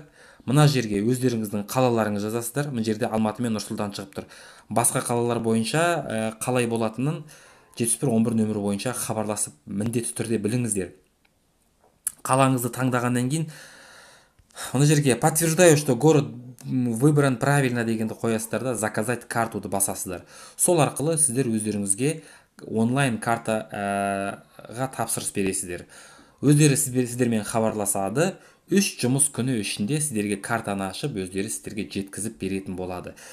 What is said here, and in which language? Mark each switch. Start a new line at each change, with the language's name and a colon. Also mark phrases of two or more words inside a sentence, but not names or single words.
Kazakh: Мына жерге өздеріңіздің қалаларыңызды жазасыздар. Мына жерде Алматы мен Нұр-Сұлтан шығып тұр. Басқа қалалар бойынша қалай болатынын 7111 нөмірі бойынша хабарласып міндетті түрде біліңіздер. Қалаңызды таңдағаннан кейін мына жерге
Russian: подтверждаю, что город выбран правильно
Kazakh: дегенді қоясыздар да, заказать картуды басасыздар. Сол арқылы сіздер өздеріңізге онлайн картаға тапсырыс бересіздер. Өздері сіздермен хабарласады. 3 жұмыс күні ішінде сіздерге картаны ашып, өздері сіздерге жеткізіп беретін болады.